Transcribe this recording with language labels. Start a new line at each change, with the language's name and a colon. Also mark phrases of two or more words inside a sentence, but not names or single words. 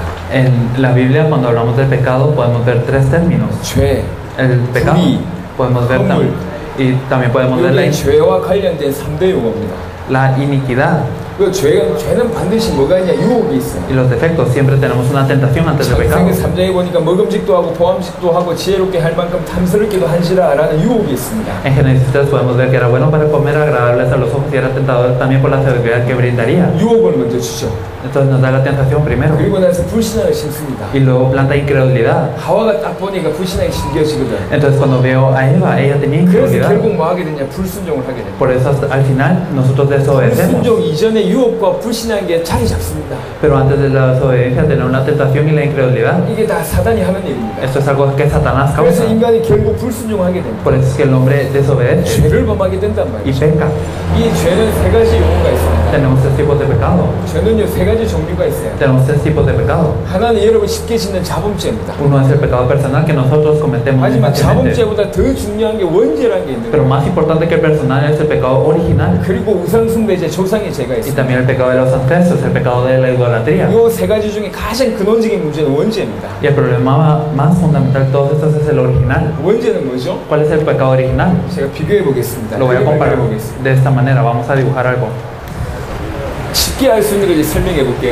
Spanish: En la Biblia, cuando hablamos del pecado, podemos ver tres términos.
Korean: 죄,
Spanish: El pecado,
Korean: 불의,
Spanish: podemos ver
Korean: 허물.
Spanish: y también podemos ver
Korean: 여기 죄와 관련된 3대 용어입니다.
Spanish: la iniquidad
Korean: 그 죄는 반드시 뭐가 있냐? 유혹이 있어요.
Spanish: y los defectos. Siempre tenemos una tentación antes del pecado.
Korean: 창세기 3장에 보니까 먹음직도 하고 보암직도 하고 지혜롭게 할 만큼 탐스럽게도 한시라라는 유혹이 있습니다.
Spanish: En Génesis 3 podemos ver que era bueno para comer, agradables a los ojos y era tentador también por la sabiduría que brindaría.
Korean: 유혹을 먼저 주죠.
Spanish: Entonces nos da la tentación primero
Korean: 그리고 나서 불신앙을 심습니다.
Spanish: y luego planta incredulidad.
Korean: 하와가 딱 보니까 불신앙이 심겨지거든.
Spanish: Entonces cuando veo a Eva, ella tenía
Korean: 그래서
Spanish: incredulidad.
Korean: 결국 뭐 하게 되냐? 불순종을 하게 됩니다.
Spanish: Por eso al final nosotros desobedecemos.
Korean: 불순종 이전에 유혹과 불신앙인 게 자리 잡습니다.
Spanish: Pero antes de la desobediencia tener una tentación y la incredulidad.
Korean: 이게 다 사단이 하는 일입니다.
Spanish: Esto es algo que Satanás
Korean: 그래서
Spanish: causa.
Korean: 인간이 결국 불순종하게 됩니다.
Spanish: Por eso es que el hombre desobedece
Korean: 죄를 범하게 된단
Spanish: y
Korean: 말이죠.
Spanish: peca.
Korean: 이 죄는 세 가지 용어가 있습니다.
Spanish: Tenemos tres tipos de pecado.
Korean: 죄는요 세 가지 종류가 있어요.
Spanish: Tenemos tres tipos de pecado.
Korean: 하나는 여러분 쉽게 짓는 자범죄입니다.
Spanish: Uno es el pecado personal que nosotros cometemos muy
Korean: 하지만
Spanish: fácilmente.
Korean: 자범죄보다 더 중요한 게 원죄라는 게 있는
Spanish: Pero
Korean: 거예요.
Spanish: más importante que el personal es el pecado original.
Korean: 그리고 우상숭배제 조상의 죄가
Spanish: Y
Korean: 있습니다.
Spanish: también el pecado de los ancestros, el pecado de la idolatría.
Korean: 이 세 가지 중에 가장 근원적인 문제는 원죄입니다.
Spanish: Y el problema más fundamental de todos estos es el original.
Korean: 원죄는 뭐죠?
Spanish: ¿Cuál es el pecado original?
Korean: 제가 비교해 보겠습니다.
Spanish: Lo voy a comparar
Korean: 보겠습니다.
Spanish: de esta manera. Vamos a dibujar algo.
Korean: 쉽게 알 수 있는 걸 이제 설명해 볼게요.